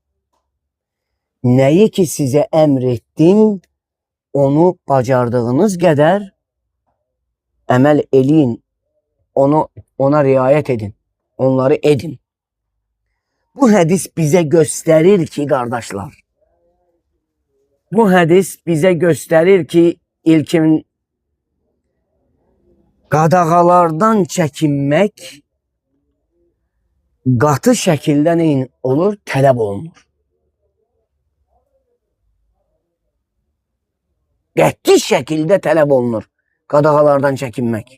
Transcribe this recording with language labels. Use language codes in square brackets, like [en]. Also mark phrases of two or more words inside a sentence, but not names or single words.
[tr] Neyi ki size emrettim, onu bacardığınız kadar emel edin. Ona riayet edin. Onları edin. Bu hadis bize gösterir ki kardeşler, bu hadis bize gösterir ki [az] ilkin qadağalardan çəkinmək qatı şəkildə neyin olur? Tələb olunur. Qəti şəkildə tələb olunur qadağalardan çəkinmək.